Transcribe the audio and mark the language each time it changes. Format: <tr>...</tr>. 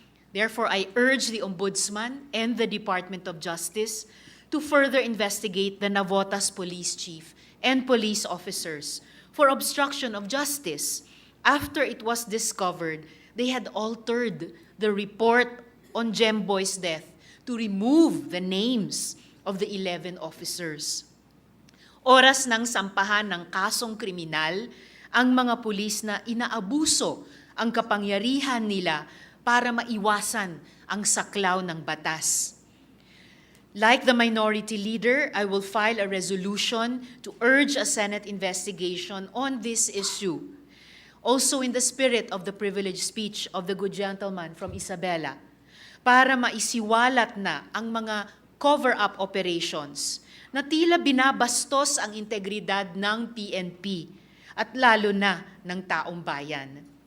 <en>Therefore, I urge the Ombudsman and the Department of Justice to further investigate the Navotas police chief and police officers for obstruction of justice after it was discovered they had altered the report on Jemboy's death to remove the names of the 11 officers.</en> <tl>Oras ng sampahan ng kasong kriminal ang mga pulis na inaabuso ang kapangyarihan nila para maiwasan ang saklaw ng batas.</tl> <en>Like the minority leader, I will file a resolution to urge a Senate investigation on this issue. Also in the spirit of the privileged speech of the good gentleman from Isabela,</en> <tl>para maisiwalat na ang mga cover-up operations na tila binabastos ang integridad ng PNP at lalo na ng taong bayan.</tl>